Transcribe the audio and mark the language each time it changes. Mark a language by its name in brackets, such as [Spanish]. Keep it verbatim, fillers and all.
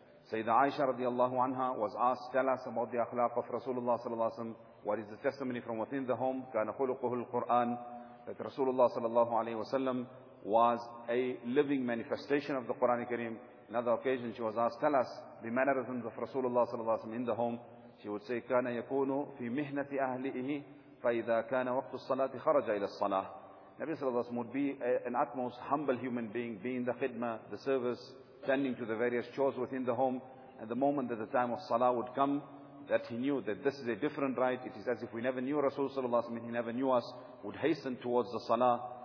[English] Sayyida Aisha radiallahu anha was asked, tell us about the akhlaq of Rasulullah sallallahu alaihi wasallam. What is the testimony from within the home? [Arabic] Kana khuluquhul Qur'an. [English] That Rasulullah sallallahu alaihi wasallam was a living manifestation of the Qur'an al-Kareem. Another occasion she was asked, tell us the mannerisms of Rasulullah sallallahu alaihi wasallam in the home. She would say, [Arabic] كَانَ يَكُونُ فِي مِهْنَةِ أَهْلِئِهِ فَإِذَا كَانَ وَقْتُ الصَّلَاةِ خَرَجَ إِلَى الصَّلَاةِ. [English] Nabi sallallahu alaihi wasallam would be a, an utmost humble human being, being the khidmah, the service, tending to the various chores within the home. And the moment that the time of salah would come, that he knew that this is a different rite. It is as if we never knew Rasul sallallahu alaihi wasallam, he never knew us, would hasten towards the salah.